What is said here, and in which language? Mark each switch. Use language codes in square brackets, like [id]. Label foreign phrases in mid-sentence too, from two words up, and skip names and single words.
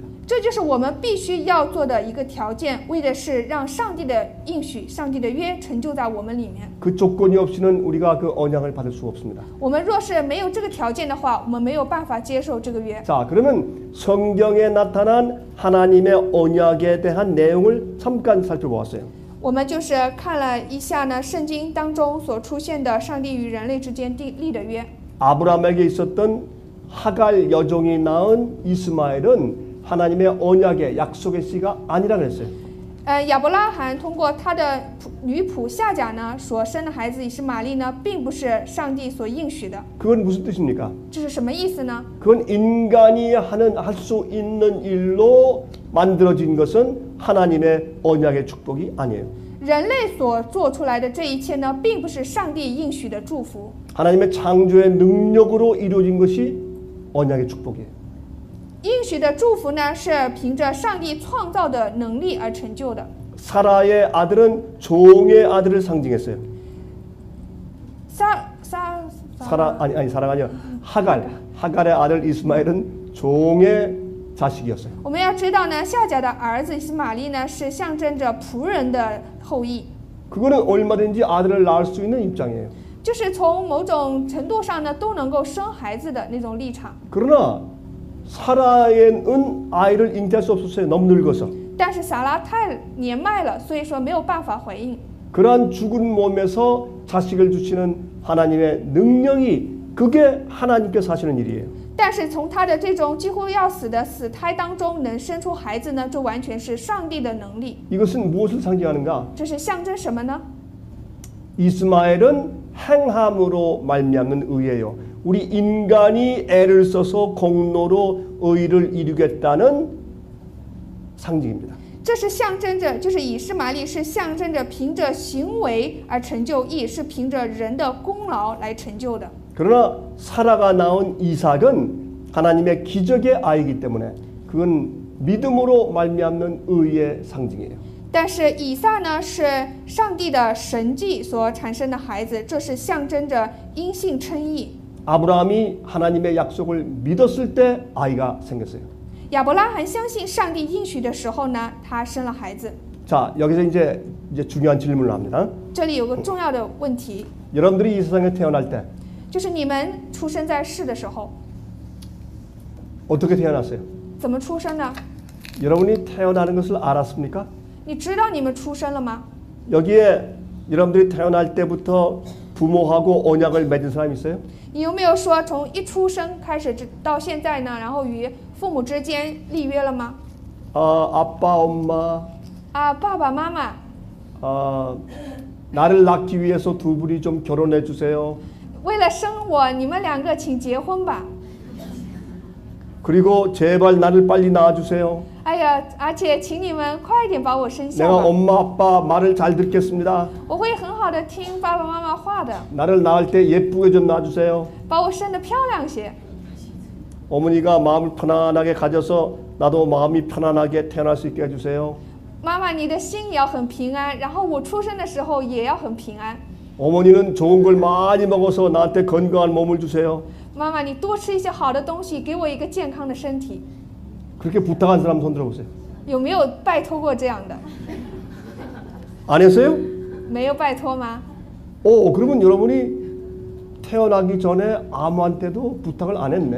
[zh] 这就是我们必须要做的一个条件，为的是让上帝的应许、上帝的约成就在我们里面。 [ko] 그 조건이 없이는 우리가 그 언약을 받을 수 없습니다. [zh] 我们若是没有这个条件的话，我们没有办法接受这个约。 [ko] 자, 그러면 성경에 나타난 하나님의 언약에 대한 내용을 잠깐 살펴보았어요. [zh] 我们就是看了一下呢，圣经当中所出现的上帝与人类之间立的约。 [ko] 아브라함에게 있었던 하갈 여종이 낳은 이스마엘은 하나님의 언약의 약속의 씨가 아니라 그랬어요. [zh] 亚伯拉罕通过他的女仆夏甲呢所生的孩子以实玛利呢，并不是上帝所应许的。 [ko] 그건 무슨 뜻입니까? [zh] 这是什么意思呢？ [ko] 그건 인간이 할 수 있는 일로 만들어진 것은 하나님의 언약의 축복이 아니에요. [zh] 人类所做出来的这一切呢，并不是上帝应许的祝福。 [ko] 하나님의 창조의 능력으로 이루어진 것이 언약의 축복이에요. [zh] 应许的祝福呢，是凭着上帝创造的能力而成就的。 [ko] 사라의 아들은 종의 아들을 상징했어요. 사라가 아니라 하갈의 아들 이스마엘은 종의 자식이었어요. [zh] 我们要知道呢，夏甲的儿子以实玛利呢，是象征着仆人的后裔。 [ko] 그거는 얼마든지 아들을 낳을 수 있는 입장이에요. [zh] 就是从某种程度上呢，都能够生孩子的那种立场。 [ko] 그러나 사라는 아이를 잉태할 수 없었어요. 너무 늙어서. [zh] 但是撒拉太年迈了，所以说没有办法怀孕。 [ko] 그러한 죽은 몸에서 자식을 주시는 하나님의 능력이 그게 하나님께서 하시는 일이에요. [zh] 但是从他的这种几乎要死的死胎当中能生出孩子呢，这完全是上帝的能力。 [ko] 이것은 무엇을 상징하는가? [zh] 这是象征什么呢？ [ko] 이스마엘은 행함으로 말미암는 의예요. 우리 인간이 애를 써서 공로로 의를 이루겠다는 상징입니다. [zh] 这是象征着，就是以实玛利是象征着凭着行为而成就义，是凭着人的功劳来成就的。 [ko] 그러나 사라가 낳은 이삭은 하나님의 기적의 아이이기 때문에 그건 믿음으로 말미암는 의의 상징이에요. [zh] 但是以撒呢，是上帝的神迹所产生的孩子，这是象征着因信称义。 [ko] 아브라함이 하나님의 약속을 믿었을 때 아이가 생겼어요. [zh] 亚伯拉罕相信上帝应许的时候呢，他生了孩子。 [ko] 자, 여기서 이제 중요한 질문을 합니다. [zh] 这里有个重要的问题， [ko] 여러분들이 이 세상에 태어날 때 [zh] 就是你们出生在世的时候， [ko] 어떻게 태어났어요? [zh] 怎么出生的？ [ko] 여러분이 태어나는 것을 알았습니까? [zh] 你知道你们出生了吗？ [ko] 여기에 여러분들이 태어날 때부터 부모하고 언약을 맺은 사람이 있어요? [zh] 你有没有说从一出生开始到现在呢，然后与父母之间立约了吗？ [ko] 아빠, 엄마, [zh] 爸爸妈妈， [ko] 나를 낳기 위해서 두 분이 좀 결혼해 주세요. [zh] 为了生我，你们两个请结婚吧。 [ko] 그리고 제발 나를 빨리 낳아 주세요. [zh] 哎呀，而且请你们快一点把我生下 [ko] 내가 [zh] 吧， [ko] 엄마 아빠 말을 잘 듣겠습니다. [zh] 我会很好的听爸爸妈妈话的， [ko] 나를 낳을 때 예쁘게 좀 낳아 주세요. [zh] 把我生得漂亮些。 [ko] 어머니가 마음을 편안하게 가져서 나도 마음이 편안하게 태어날 수 있게 해 주세요. [zh] 妈妈，你的心也要很平安，然后我出生的时候也要很平安。 [ko] 어머니는 좋은 걸 많이 먹어서 나한테 건강한 몸을 주세요. [zh] 妈妈，你多吃一些好的东西，给我一个健康的身体。 [ko] 그렇게 부탁한 사람 손 들어보세요. [zh] 有没有拜托过这样的？ [ko] 안 했어요? [zh] 没有拜托吗？ [ko] 그러면 여러분이 태어나기 전에 아무한테도 부탁을 안 했네.